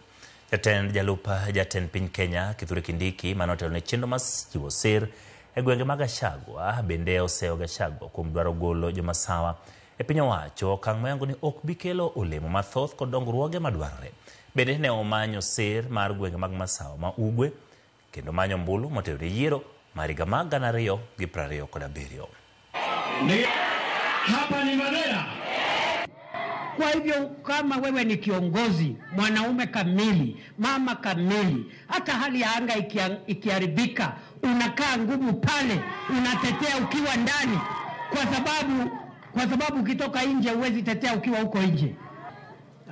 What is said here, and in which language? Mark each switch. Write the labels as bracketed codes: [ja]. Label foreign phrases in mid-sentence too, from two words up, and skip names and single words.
[luo] Jatend piny Kenya Kithure Kindiki manotelo ne chenro mar chiwo sir e gwenge mag Gachagua bende oseo Gachagua kuom dwaro golo jomasawa e piny owacho okang' mayango ni ok bikelo olemo mathoth kod dongruoge madwarore. Bende ne omanyo sir mar gwenge mag masawa ma ugwe kendo manyo ombulu motelo ne yiero mar higa mag 2027. [sw] Hapa ni Mandera. Kwa hivyo kama wewe ni kiongozi, mwanaume kamili, mama kamili, hata hali ya anga ikiharibika, unakaa ngumu pale, unatetea ukiwa ndani kwa sababu ukitoka nje huwezi tetea ukiwa huko nje.